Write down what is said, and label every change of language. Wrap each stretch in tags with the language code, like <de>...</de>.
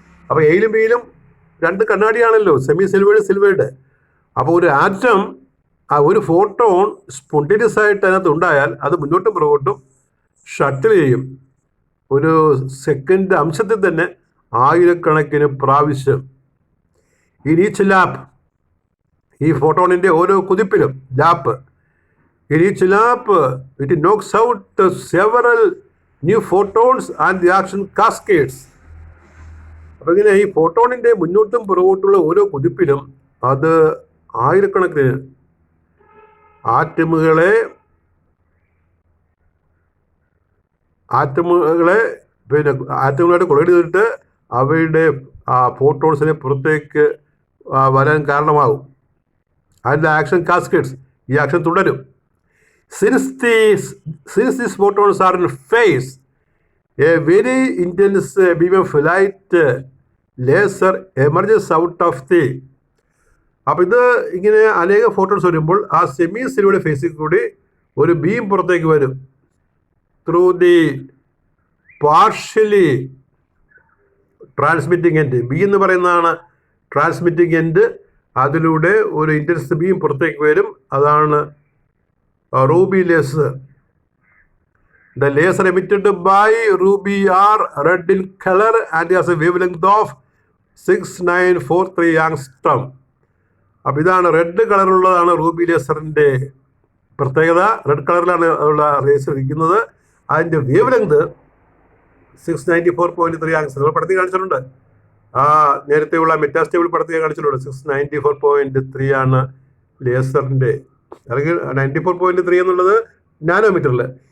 <ml>അപ്പോൾ എയിലും ബിയിലും രണ്ട് കണ്ണാടിയാണല്ലോ, semi silvered. അപ്പോൾ ഒരു ആറ്റം, ഒരു ഫോട്ടോൺ സ്പോണ്ടേനിയസ് ആയിട്ട് അതിനകത്ത് ഉണ്ടായാൽ അത് മുന്നോട്ടും പുറകോട്ടും ഷട്ടിൽ ചെയ്യും. ഒരു സെക്കൻഡ് അംശത്തിൽ തന്നെ ആയിരക്കണക്കിന് പ്രാവശ്യം.</ml> <en>in each lap,</en> <ml>ഈ ഫോട്ടോണിൻ്റെ ഓരോ കുതിപ്പിലും lap,</ml> <en>in each lap it knocks out several new photons and the action cascades.</en> <ml>അപ്പോൾ ഇങ്ങനെ ഈ ഫോട്ടോണിൻ്റെ മുന്നോട്ടും പുറകോട്ടുള്ള ഓരോ കുതിപ്പിലും അത് ആയിരക്കണക്കിന് ആറ്റമുകളായിട്ട് കൊളൈഡ് ചെയ്തിട്ട് അവയുടെ ഫോട്ടോൺസിനെ പുറത്തേക്ക് വരാൻ കാരണമാകും. അതിൻ്റെ ആക്ഷൻ കാസ്കേഡ്സ്, ഈ ആക്ഷൻ തുടരും.</ml> <en>Since these photons are in phase, a very intense beam of light laser emerges out of the.</en> <ml>അപ്പോൾ ഇത് ഇങ്ങനെ അനേക ഫോട്ടോൺസ് വരുമ്പോൾ ആ സെമി സിൽവേർഡ് ഫേസിൽ കൂടി ഒരു ബീം പുറത്തേക്ക് വരും.</ml> <en>through the partially transmitting end,</en> <ml>B എന്ന് പറയുന്നതാണ്</ml> <en>Transmitting end.</en> <ml>അതിലൂടെ ഒരു ഇൻറ്റൻസ് ബീം പുറത്തേക്ക് വരും. അതാണ്</ml> <en>ruby laser. The laser emitted by ruby are red in color and has a wavelength of 6943 angstrom.</en> <ml>അപ്പോൾ ഇതാണ് റെഡ് കളറുള്ളതാണ് റൂബി ലേസറിൻ്റെ പ്രത്യേകത. റെഡ് കളറിലാണ് ഉള്ള ലേസർ ഇരിക്കുന്നത്. അതിൻ്റെ വേവ് ലെങ്ത് 694.3 ആങ്സ്റ്റർ. നമ്മൾ പടത്തിൽ കാണിച്ചിട്ടുണ്ട്, നേരത്തെയുള്ള മെറ്റാസ്റ്റേബിൾ പടത്തിൽ കാണിച്ചിട്ടുണ്ട്. 694.3 ആണ് ലേസറിൻ്റെ, അല്ലെങ്കിൽ 94.3 എന്നുള്ളത് നാനോമീറ്ററിൽ.</ml>